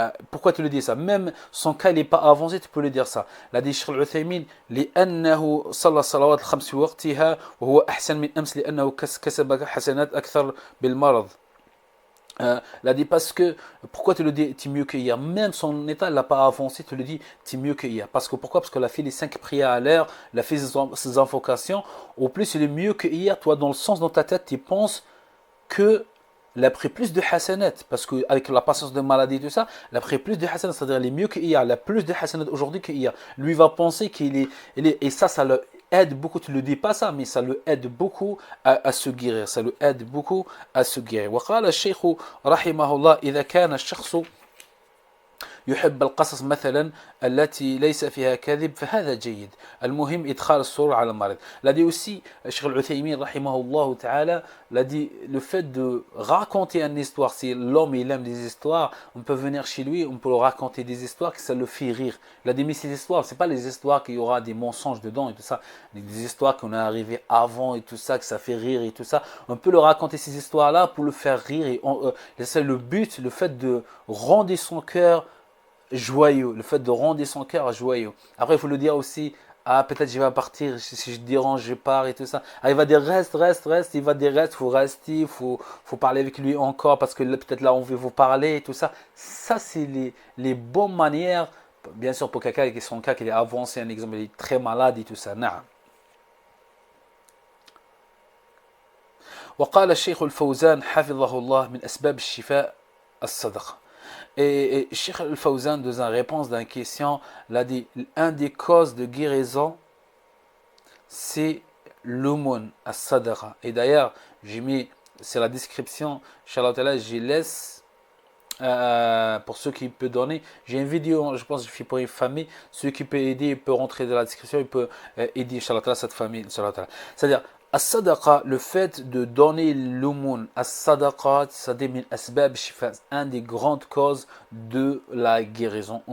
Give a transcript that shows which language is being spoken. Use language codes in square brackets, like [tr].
[fr] Pourquoi tu le dis ça? Même son cas n'est pas avancé, tu peux le dire ça. l'a dit [ar] الشيخ العثيمين لأنه صلى الصلوات الخمس في وقتها وهو أحسن من أمس لأنه كسب حسنات أكثر بالمرض. [fr] l'a dit parce que, pourquoi tu le dis, tu es mieux que hier? Même son état n'a pas avancé, tu le dis, tu es mieux que hier. Parce que pourquoi? Parce qu'elle a fait les 5 prières à l'heure, elle a fait ses invocations. Au plus, il est mieux que hier. Toi, dans le sens, dans ta tête, tu penses que elle a pris plus de hasanat. Parce qu'avec la patience de maladie et tout ça, elle a pris plus de hasanat. C'est-à-dire, elle est mieux que hier. Elle a plus de hasanat aujourd'hui que hier. Lui va penser qu'il est, et ça le aide beaucoup, tu ne le dis pas ça, mais ça le aide beaucoup à se guérir, ça le aide beaucoup à se guérir. [ar] وقال الشيخ رحمه الله إذا كان الشخص يحب القصص مثلا التي ليس فيها كذب فهذا جيد. المهم إدخال السرور على المريض. [fr] l'a dit aussi Cheikh Al-Uthaymin rahimahullah ta'ala, l'a dit le fait de raconter une histoire, si l'homme il aime des histoires, on peut venir chez lui, on peut le raconter des histoires que ça le fait rire. l'a dit mais ces histoires, c'est pas les histoires qu'il y aura des mensonges dedans et tout ça, des histoires qu'on est arrivé avant et tout ça, que ça fait rire et tout ça. On peut le raconter ces histoires là pour le faire rire et c'est le but, le fait de rendre son cœur joyeux, le fait de rendre son cœur joyeux. Après, il faut le dire aussi, ah, peut-être je vais partir, si je dérange, je pars et tout ça. Ah, il va dire reste, il va dire reste, il faut rester, il faut parler avec lui encore parce que peut-être là, on veut vous parler et tout ça. Ça, c'est les bonnes manières, bien sûr, pour quelqu'un qui est son cas, qu'il est avancé, un exemple, il est très malade et tout ça. [ar] نعم. وقال الشيخ الفوزان حفظه الله من أسباب الشفاء الصدقة. [fr] Et Cheikh Al-Fawzan, dans une réponse d'une question, l'a dit, un des causes de guérison, c'est l'aumône, as-sadaqa. Et d'ailleurs, j'ai mis, c'est la description, Inch'Allah, je laisse, pour ceux qui peuvent donner, j'ai une vidéo, je pense que je fais pour une famille, ceux qui peuvent aider, il peut rentrer dans la description, il peut aider, Inch'Allah, cette famille, c'est-à-dire, as-sadaqa, le fait de donner l'aumône, as-sadaqa, c'est [ar] min asbab shifa, [fr] un des grandes causes de la guérison.